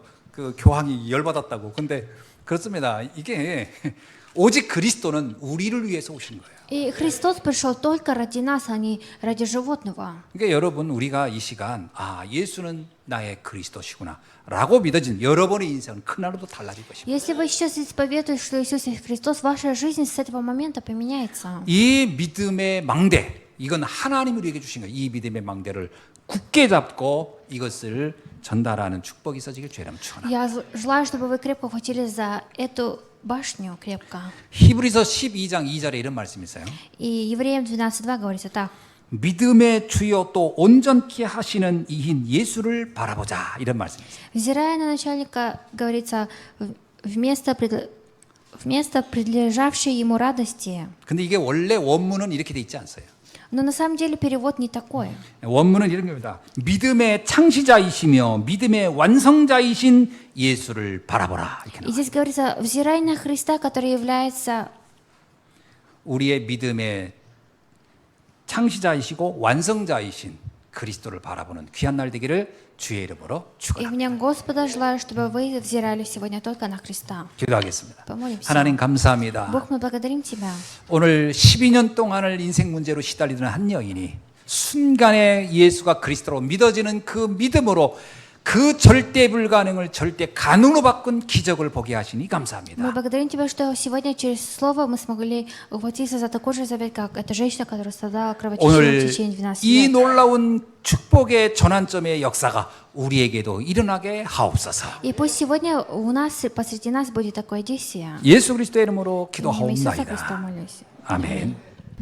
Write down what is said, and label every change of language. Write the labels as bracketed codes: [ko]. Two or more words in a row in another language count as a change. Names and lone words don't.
[ko] 그 교황이 열받았다고. 근데 그렇습니다. 이게 오직 그리스도는 우리를 위해서 오신 거예요. [ru] И Христос пришел только ради нас, а не ради животного. [ko] 그러니까 여러분 우리가 이 시간 예수는 나의 그리스도시구나 라고 믿어진 여러분의 인생은 그날로도 달라질 것입니다. [ru] Если вы сейчас исповедуете, что Иисус есть Христос, ваша жизнь с этого момента поменяется. [ko] 이 믿음의 망대 이건 하나님이 우리에게 주신 거예요. 이 믿음의 망대를 굳게 잡고 이것을 전달하는 축복이 있어지길 주의 이름 축원합니다. [ru] Я желаю, чтобы вы крепко ухватились за эту башню крепко. [ko] 히브리서 12장 2절에 이런 말씀이 있어요. [ru] И Евреям 12:2 говорится так. [ko] 믿음의 주요 또 온전케 하시는 이인 예수를 바라보자 이런 말씀이 있어요. [ru] Взирая на начальника, говорится, вместо предлежавшей ему радости. [ko] 근데 이게 원래 원문은 이렇게 돼 있지 않아요. [ru] Но на самом деле перевод не такой. [ko] 원문은 이런 겁니다. 믿음의 창시자이시며 믿음의 완성자이신 예수를 바라보라. 이렇게 [ru] И [ko] 나와요. [ru] здесь говорится, взирай на Христа, который является [ko] 우리의 믿음의 창시자이시고 완성자이신 그리스도를 바라보는 귀한 날 되기를 주의 이름으로 [ru] И [ko] 축원합니다. [ru] мне Господа желаю, чтобы вы взирали сегодня только на Христа. [ko] 기도하겠습니다. [ru] Помолимся. [ko] 하나님 감사합니다. [ru] Бог, мы благодарим Тебя. [ko] 오늘 12년 동안을 인생 문제로 시달리던 한 여인이 순간에 예수가 그리스도로 믿어지는 그 믿음으로 그 절대 불가능을 절대 가능으로 바꾼 기적을 보게 하시니 [ru] Мы [ko] 감사합니다. [ru] благодарим Тебя, что сегодня через Слово мы смогли ухватиться за такой же завет, как эта женщина, которая страдала кровотечением в [ko] 오늘 [ru] течение 12 [ko] 이 [ru] лет. [ko] 놀라운 축복의 전환점의 역사가 우리에게도 일어나게 하옵소서. [ru] И пусть сегодня у нас, посреди нас будет такое действие. [ko] 예수 그리스도의 이름으로 [ru] В имя Иисуса Христа [ko] 기도하옵나이다. [ru] молюсь. [ko] 아멘.